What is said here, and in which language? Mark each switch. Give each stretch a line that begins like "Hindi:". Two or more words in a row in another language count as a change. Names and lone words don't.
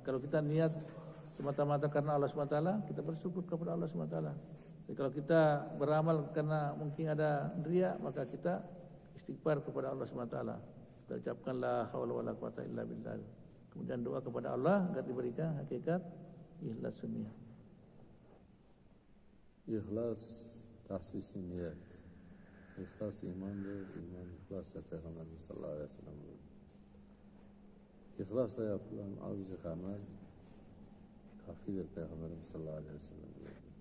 Indonesian: Kalau kita niat semata-mata karena Allah SWT, kita bersyukur kepada Allah SWT. Jadi kalau kita beramal karena mungkin ada riya, maka kita istighfar kepada Allah SWT. Kita ucapkan
Arabic: لا حول ولا قوة إلا بالله.
Indonesian: Kemudian doa kepada Allah agar diberikan hakikat ikhlas sunnah.
Turkish: İhlas tahsis-i niyet. İhlas imandır, iman ihlasla Peygamberimiz
Arabic: صلى الله عليه وسلم
Turkish: buyurdu. İhlasla yapılan azıcık amel kafidir Peygamberimiz
Arabic: صلى الله عليه وسلم
Turkish: buyurdu.